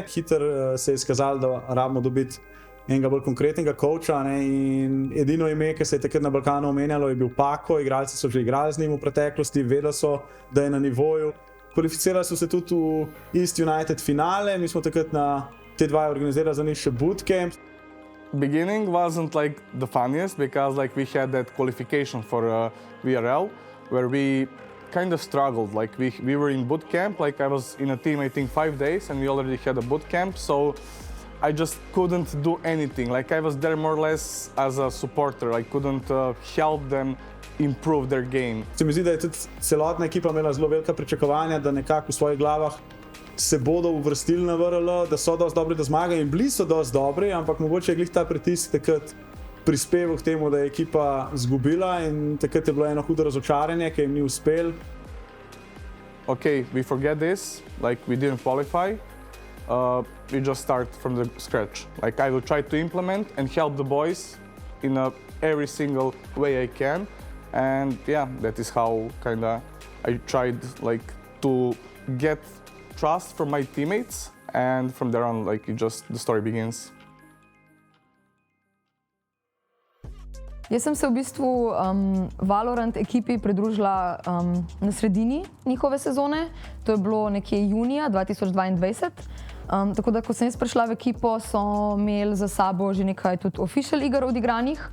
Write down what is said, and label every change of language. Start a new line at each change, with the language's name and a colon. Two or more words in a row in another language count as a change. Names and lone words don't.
Slovenian: Hitro se je izkazalo, da rabimo dobiti enega bolj konkretnega coacha, ne, in edino ime, ki se je takrat na Balkanu omenjalo, je bil Paco. Igralci so že igrali z njim v preteklosti, vedeli so, da je na nivoju. Kvalificirali so se tudi v East United finale, mi smo takrat na T2 organizirali za njih še bootcamp.
English: Beginning wasn't like the funniest because like we had that qualification for VRL where we kind of struggled. Like we were in boot camp. Like I was in a team I think 5 days and we already had a boot camp, so I just couldn't do anything. Like I was there more or less as a supporter. I couldn't help them improve their game.
Slovenian: Se mi zdi, da je tudi celotna ekipa imela zelo velika pričakovanja, da nekako v svojih glavah se bodo uvrstili na VRL, da so dosti dobri, da zmagajo, in bili so dosti dobri, ampak mogoče je glih ta pritisk takrat prispeval k temu, da je ekipa zgubila in takrat je bilo eno hudo razočaranje, ki jim ni uspel.
English: Okay, we forget this, like we didn't qualify. We just start from the scratch. Like I will try to implement and help the boys in every single way I can. And yeah, that is how kinda I tried like to get trust from my teammates, and from there on, like, the story begins.
Slovenian: Jaz sem se v bistvu Valorant ekipi pridružila na sredini njihove sezone, to je bilo nekje junija 2022. Tako da, ko sem jaz prišla v ekipo, so imeli za sabo že nekaj tudi official iger odigranih.